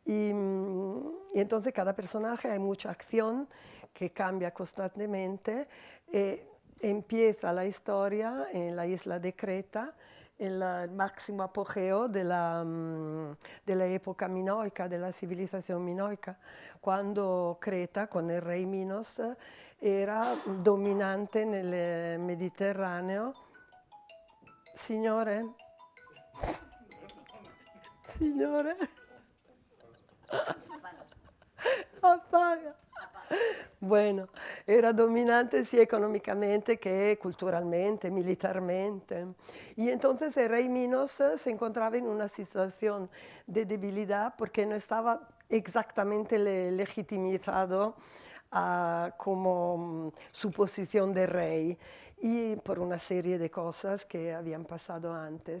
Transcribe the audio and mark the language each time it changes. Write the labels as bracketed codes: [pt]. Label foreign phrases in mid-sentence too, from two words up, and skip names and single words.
[es] Y entonces cada personaje hay mucha acción que cambia constantemente. Empieza la historia en la isla de Creta, en el máximo apogeo de la época minoica, de la civilización minoica, cuando Creta, con el rey Minos, era dominante nel Mediterraneo. [it] Signore? Signore? [es] Apaga. Bueno, era dominante sí económicamente que culturalmente, militarmente. Y entonces el rey Minos se encontraba en una situación de debilidad porque no estaba exactamente legitimizado como su posición de rey y por una serie de cosas que habían pasado antes.